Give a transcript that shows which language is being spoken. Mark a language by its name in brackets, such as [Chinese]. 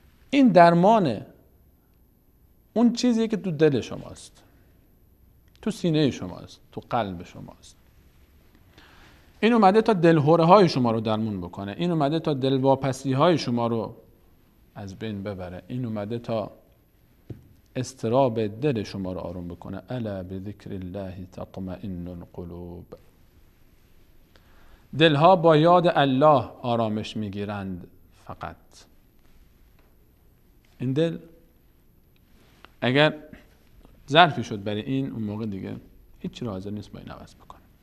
[Persian] این درمان اون چیزی که تو دل شماست، تو سینه شماست، تو قلب شماست. این اومده تا دلهوره های شما رو درمون بکنه، این اومده تا دلواپسی های شما رو از بین ببره، این اومده تا اضطراب دل شما رو آروم بکنه. [Arabic] الا بذکر الله تطمئن القلوب. [Persian] دلها با یاد الله آرامش میگیرند. فقط این دل اگر ظرفی شد برای این، اون موقع دیگه هیچ چیز حاضر نیست با این عوض بکنه.